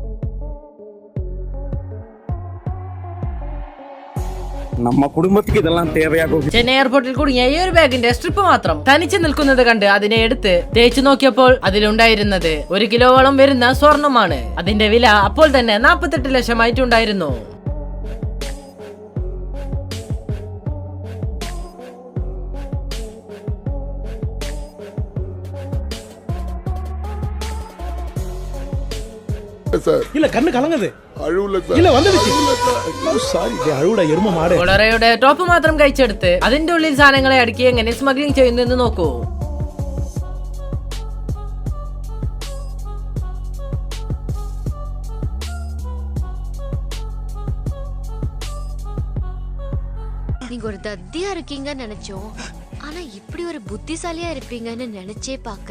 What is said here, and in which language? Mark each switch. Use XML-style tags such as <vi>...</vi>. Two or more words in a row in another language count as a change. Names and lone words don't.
<ml>ചെന്നൈ എയർപോർട്ടിൽ കുടുങ്ങിയ ഈ ഒരു ബാഗിന്റെ സ്ട്രിപ്പ് മാത്രം തനിച്ച് നിൽക്കുന്നത് കണ്ട് അതിനെ എടുത്ത് തേച്ചു നോക്കിയപ്പോൾ അതിലുണ്ടായിരുന്നത് 1 കിലോയോളം വരുന്ന സ്വർണമാണ്. അതിന്റെ വില അപ്പോൾ തന്നെ 48 ലക്ഷമായിട്ടുണ്ടായിരുന്നു.</ml> <ta>இல்ல கண்ணு கலங்குது இல்ல வந்துடுச்சு சாரி அழுவுடா எரும மாடு.</ta> <ml>കൊളറയുടെ ടോപ്പ് മാത്രം കഴിച്ചെടുത്ത് അതിന്റെ ഉള്ളിൽ സാധനങ്ങളെ അടുക്കി എങ്ങനെ സ്മഗ്ലിംഗ് ചെയ്യുന്നു എന്ന് നോക്കൂ.</ml> <ta>நீங்க ஒரு தத்தியா இருக்கீங்கன்னு நினைச்சோம். ஆனா இப்படி ஒரு புத்திசாலியா இருப்பீங்கன்னு நினைச்சே பார்க்கல.</ta>